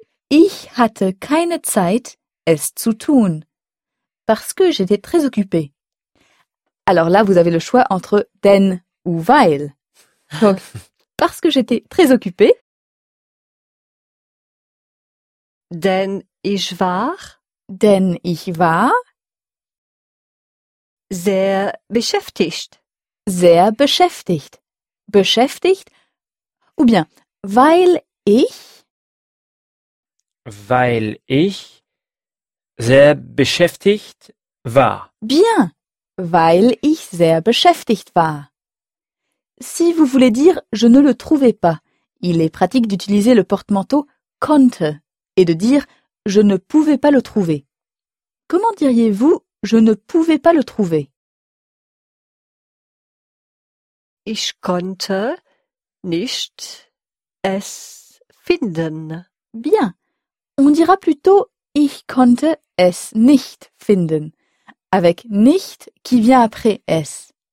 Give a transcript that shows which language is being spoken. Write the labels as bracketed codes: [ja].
[de] Ich hatte keine Zeit, es zu tun. [fr] Parce que j'étais très occupée. Alors là, vous avez le choix entre denn ou weil. Donc, parce que j'étais très occupée. [de] Denn ich war. Denn ich war. Sehr beschäftigt. Sehr beschäftigt. Beschäftigt. [fr] Ou bien, [de] weil ich. Weil ich. Sehr beschäftigt war. [fr] Bien. [de] Weil ich sehr beschäftigt war. [fr] Si vous voulez dire, je ne le trouvais pas. Il est pratique d'utiliser le porte-manteau konnte. Et de dire « je ne pouvais pas le trouver ». Comment diriez-vous « je ne pouvais pas le trouver » ? [de] Ich konnte nicht es finden. [fr] Bien. On dira plutôt « [de] ich konnte es nicht finden [fr] » avec « nicht » qui vient après « es ». On a donc les formes « konnte » et « konnten »